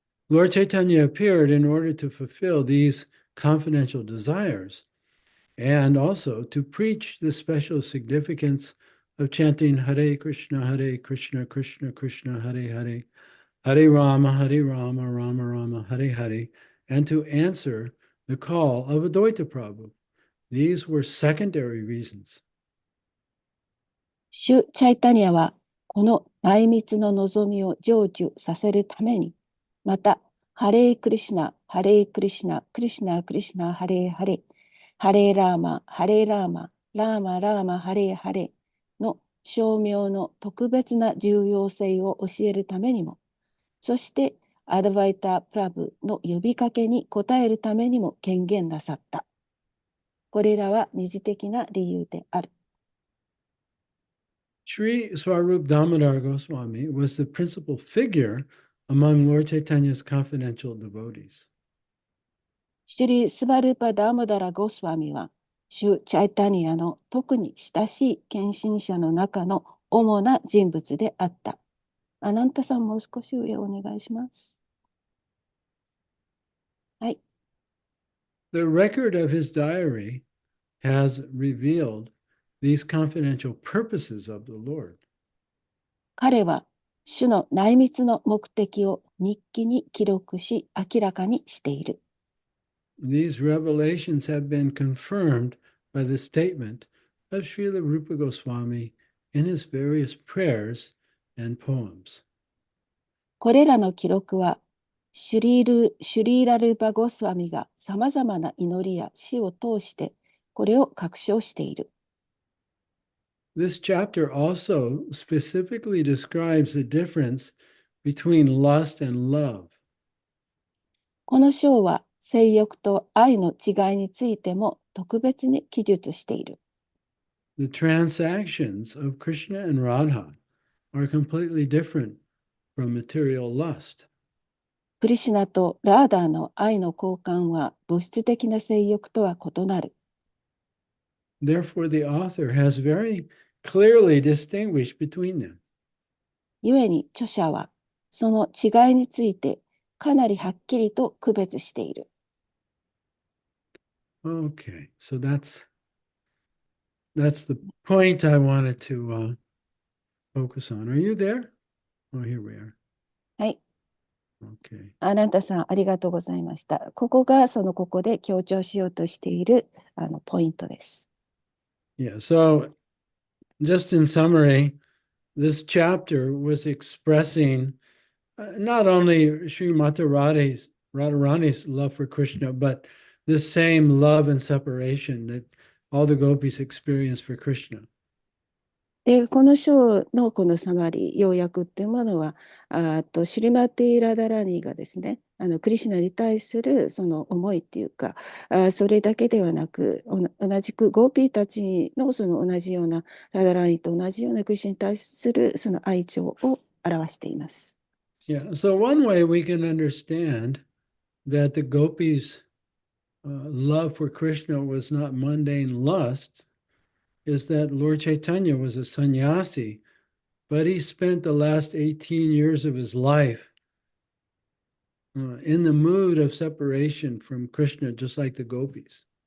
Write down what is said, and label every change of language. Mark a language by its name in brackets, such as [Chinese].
[English] Lord Chaitanya appeared in order to fulfill these confidential desires and also to preach the special significance of chanting Hare Krishna, Krishna Krishna, Hare Hare, Hare Rama, Rama Rama, Hare Hare, and to answer the call of Advaita Prabhu. These were secondary reasons. [Japanese] シュ・チャイタニアは、この内密の望みを成就させるために、また、ハレークリシナ、ハレークリシナ、クリシナ、クリシナ、ハレーハレ、ハレーラーマ、ハレーラーマ、ラーマ、ラーマ、ハレーハレの称名の特別な重要性を教えるためにも、そして、アドバイター・プラブの呼びかけに応えるためにも権限なさった。これらは二次的な理由である。 [English] Sri Swarup Damodar Goswami was the principal figure among Lord Chaitanya's confidential devotees. [Japanese] シュリ・スバルパ・ダーモダラ・ゴスワミは、シュ・チャイタニアの特に親しい献身者の中の主な人物であった。アナンタさんもう少し上お願いします。はい。 [English] The record of his diary has revealed these confidential purposes of the Lord. [Japanese] 彼は、主の内密の目的を日記に記録し、明らかにしている。 [English] These revelations have been confirmed by the statement of Srila Rupa Goswami in his various prayers and poems. [Japanese] これらの記録は、シュリーラルパ・ゴスワミがさまざまな祈りや詩を通して、これを確証している。 [English] This chapter also specifically describes the difference between lust and love. [Japanese] この章は性欲と愛の違いについても特別に記述している。 [English] The transactions of Krishna and Radha are completely different from material lust. [Japanese] クリシュナとラーダーの愛の交換は物質的な性欲とは異なる。 [English] Therefore, the author has very clearly distinguished between them. [Japanese] 故に著者はその違いについてかなりはっきりと区別している。 [English] Okay, so that's the point I wanted to focus on. Are you there? Oh, here we are. [Japanese] はい。 [English] Okay. [Japanese] あなたさん、ありがとうございました。ここがここで強調しようとしているポイントです。 [English] Yeah, so just in summary, this chapter was expressing not only Srimati Radharani's love for Krishna, but this same love and separation that all the gopis experience for Krishna. [Japanese] で、この章のこのサマリー、要約っていうものは、シュリマティ・ラダラニーがですね、クリシュナに対するその思いっていうか、それだけではなく、同じくゴーピーたちのその同じような、ラダラニーと同じようなクリシュナに対するその愛情を表しています。 [English] Yeah, so one way we can understand that the gopis' love for Krishna was not mundane lust is that Lord Chaitanya was a sannyasi, but he spent the last 18 years of his life in the mood of separation from Krishna, just like the gopis.